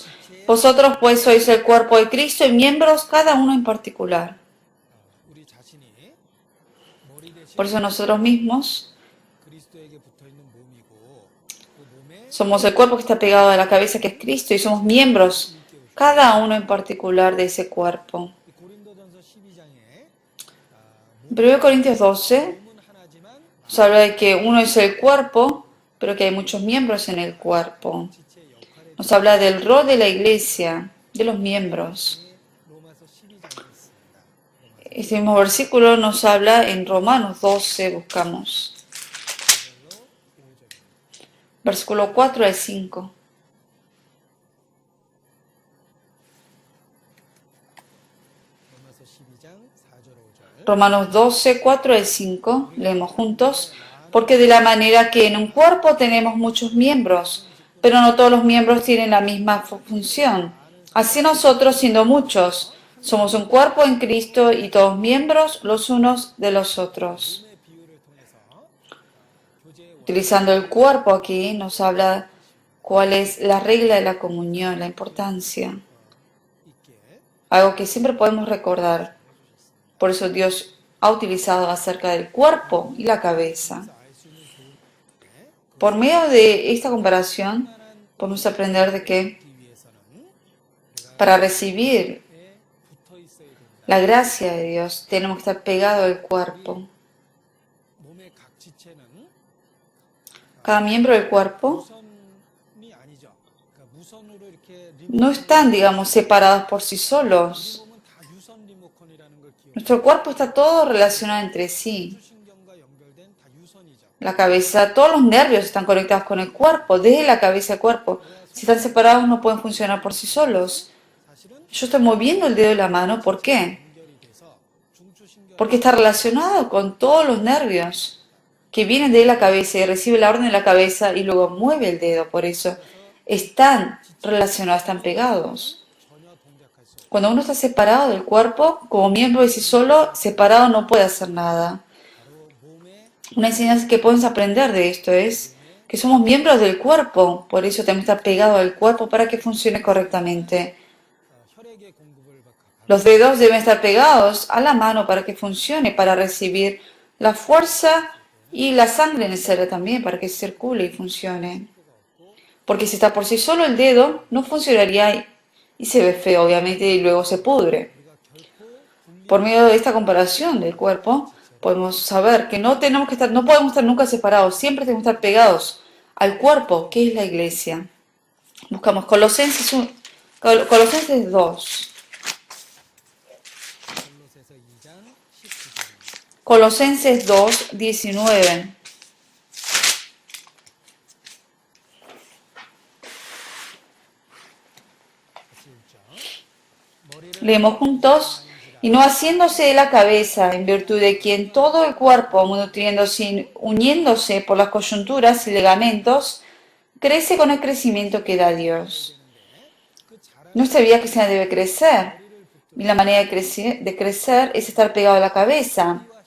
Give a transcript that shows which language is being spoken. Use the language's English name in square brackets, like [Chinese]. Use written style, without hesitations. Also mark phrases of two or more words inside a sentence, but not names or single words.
[Spanish] Vosotros pues sois el cuerpo de Cristo y miembros cada uno en particular. [Korean] 우리 자신이 머리 대신 [Spanish] Por eso nosotros mismos [Korean] 그리스도에게 붙어 있는 몸이고 그 몸에 [Spanish] somos el cuerpo que está pegado a la cabeza que es Cristo y somos miembros cada uno en particular de ese cuerpo. [Korean] 고린도전서 12장에 [Spanish] En 1 Corintios 12 [Korean] 몸은 하나지만 [Spanish] nos habla de que uno es el cuerpo, pero que hay muchos miembros en el cuerpo. [Korean] 지체 역할에 [Spanish] Nos habla del rol de la iglesia, de los miembros. [Korean] 로마서 12장에 있습니다. [Spanish] Este mismo versículo nos habla en Romanos 12, buscamos. Versículo 4 al 5. [Korean] 로마서 12장 4절 5절 [Spanish] Romanos 12, 4 al 5. Leemos juntos. Porque de la manera que en un cuerpo tenemos muchos miembros, pero no todos los miembros tienen la misma función. Así nosotros, siendo muchos, somos un cuerpo en Cristo y todos miembros los unos de los otros. [Korean] 몸의 비유를 통해서 교제의 [Spanish] Utilizando el cuerpo aquí nos habla cuál es la regla de la comunión, la importancia. [Korean] 있게 [Spanish] Algo que siempre podemos recordar. Por eso Dios ha utilizado acerca del cuerpo y la cabeza. [Korean] 알 수 있는 교훈인데 [Spanish] Por medio de esta comparación podemos aprender de que [Korean] 그 위해서는 [Spanish] para recibir [Korean] 에 붙어 있어야 된다. [Spanish] la gracia de Dios tenemos que estar pegados al cuerpo. [Korean] 몸의 각 지체는 [Spanish] Cada miembro del cuerpo [Korean] 무선이 아니죠. 그러니까 무선으로 이렇게 [Spanish] no están, digamos, separados por sí solos. [Korean] 몸은 다 유선 리모컨이라는 걸 기억해. [Spanish] Nuestro cuerpo está todo relacionado entre sí. [Korean] 신경과 연결된 다 유선이죠. [Spanish] La cabeza, todos los nervios están conectados con el cuerpo, desde la cabeza al cuerpo. Si están separados no pueden funcionar por sí solos. [Korean] 사실은 [Spanish] Yo estoy moviendo el dedo de la mano, ¿por qué? [Korean] 연결이 돼서 중추신경 [Spanish] Porque está relacionado con todos los nervios que vienen de la cabeza y recibe la orden de la cabeza y luego mueve el dedo. Por eso están relacionados, están pegados. [Korean] 전혀 동작할 수 없고 [Spanish] Cuando uno está separado del cuerpo, como miembro de sí solo, separado no puede hacer nada. [Korean] 바로 몸의 [Spanish] Una enseñanza que podemos aprender de esto es que somos miembros del cuerpo, por eso tenemos que estar pegados al cuerpo para que funcione correctamente. [Korean] 혈액의 공급을 받고 [Spanish] Los dedos deben estar pegados a la mano para que funcione, para recibir la fuerza y la sangre necesaria también para que circule y funcione. Porque si está por sí solo el dedo, no funcionaría y se ve feo, obviamente, y luego se pudre. Por medio de esta comparación del cuerpo, podemos saber que no tenemos que estar, no podemos estar nunca separados, siempre tenemos que estar pegados al cuerpo, que es la iglesia. Buscamos Colosenses 2. [Korean] 골로새서 2장 19절입니다. [Spanish] Colosenses 2, 19. [Korean] 같이 읽죠. 머리를 [Spanish] Leemos juntos. Y no haciéndose de la cabeza, en virtud de quien todo el cuerpo, uniéndose por las coyunturas y ligamentos, crece con el crecimiento que da Dios. Nuestra vida cristiana debe crecer. Y la manera de crecer es estar pegado a la cabeza.